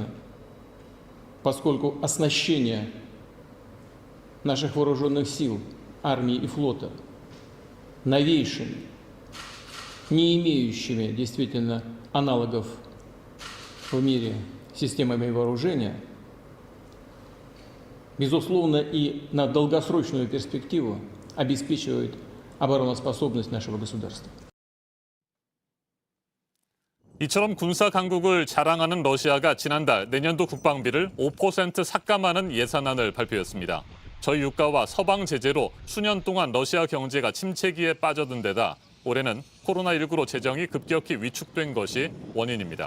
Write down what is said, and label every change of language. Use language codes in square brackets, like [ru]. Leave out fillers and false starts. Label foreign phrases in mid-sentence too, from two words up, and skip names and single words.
[ru] Поскольку оснащение наших вооруженных сил, армии и флота новейшими, не имеющими действительно аналогов в мире системами вооружения, безусловно, и на долгосрочную перспективу обеспечивает обороноспособность нашего государства. [ko] 이처럼 군사 강국을 자랑하는 러시아가 지난달 내년도 국방비를 5% 삭감하는 예산안을 발표했습니다. 저유가와 서방 제재로 수년 동안 러시아 경제가 침체기에 빠져든 데다 올해는 코로나19로 재정이 급격히 위축된 것이 원인입니다.